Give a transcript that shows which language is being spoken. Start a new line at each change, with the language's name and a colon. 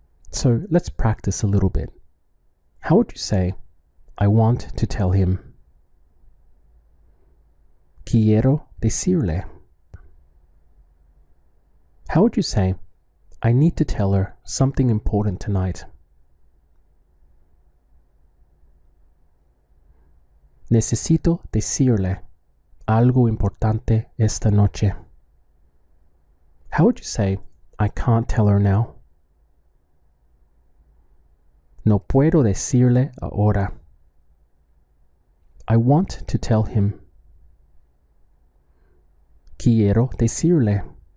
English: So let's practice a little bit. How would you say, I want to tell him?
Spanish: Quiero decirle.
English: How would you say, I need to tell her something important tonight?
Spanish: Necesito decirle algo importante esta noche.
English: How would you say, I can't tell her now?
Spanish: No puedo decirle ahora.
English: I want to tell him.
Spanish: Quiero decirle.